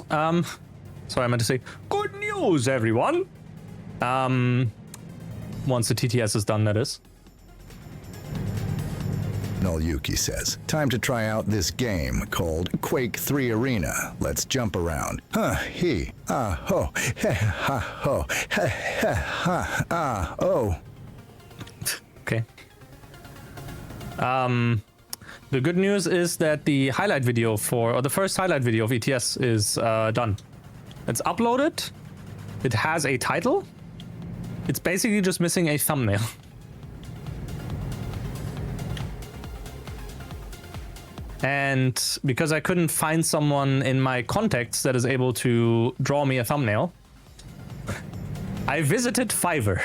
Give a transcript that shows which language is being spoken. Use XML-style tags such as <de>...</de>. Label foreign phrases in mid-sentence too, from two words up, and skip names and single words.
<en>Sorry, I meant to say good news, everyone. Once the TTS is done, that is. Yuki says, time to try out this game called Quake 3 Arena. Let's jump around. Huh, he, ah, ho, he, ha, ho, he, ha, ah, oh. Okay. The good news is that the highlight video or the first highlight video of ETS is done. It's uploaded. It has a title. It's basically just missing a thumbnail. And because I couldn't find someone in my contacts that is able to draw me a thumbnail, I visited Fiverr.</en>